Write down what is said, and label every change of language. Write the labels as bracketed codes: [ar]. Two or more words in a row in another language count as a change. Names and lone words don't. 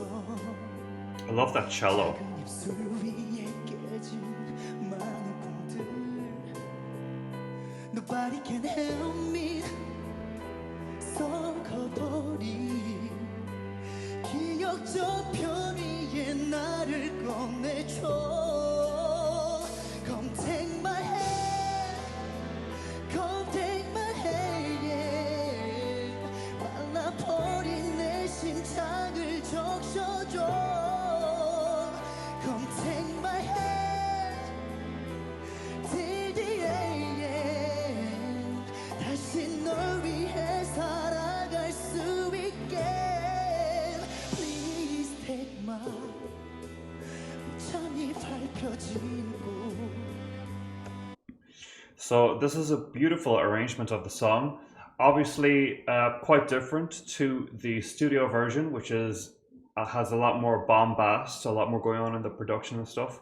[en] I love that cello. [ko] 작은 입술 위에 깨진 많은 꿈들 [en] Nobody can help me [ko] 썩어버린 기억 저편 위에 나를 꺼내줘 [en] Come take my hand Come take my hand [ko] 말라버린 내 심장을 적셔줘 [en] Come take my hand Till the end [ko] 다시 널 위해 살아갈 수 있게 [en] So this is a beautiful arrangement of the song. Obviously quite different to the studio version, which is has a lot more bombast, a lot more going on in the production and stuff.